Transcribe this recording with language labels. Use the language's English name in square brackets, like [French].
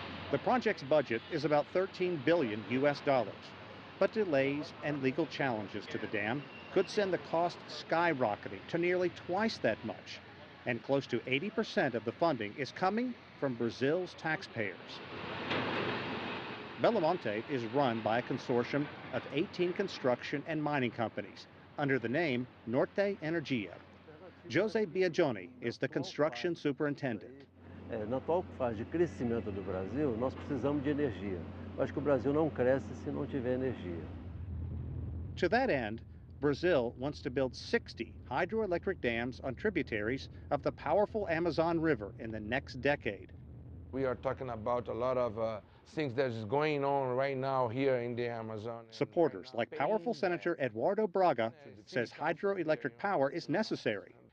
[English] The project's budget is about $13 billion US, but delays and legal challenges to the dam could send the cost skyrocketing to nearly twice that much, and close to 80% of the funding is coming from Brazil's taxpayers. Belamonte is run by a consortium of 18 construction and mining companies under the name Norte Energia. Jose Biagioni is the construction superintendent. [Portuguese] Na atual fase de crescimento do Brasil, nós precisamos de energia. Eu acho que o Brasil não cresce se não tiver energia. [English] To that end, Brazil wants to build 60 hydroelectric dams on tributaries of the powerful Amazon River in the next decade. We are talking about a lot of things that is going on right now here in the Amazon. Supporters like powerful Senator Eduardo Braga says hydroelectric power is necessary.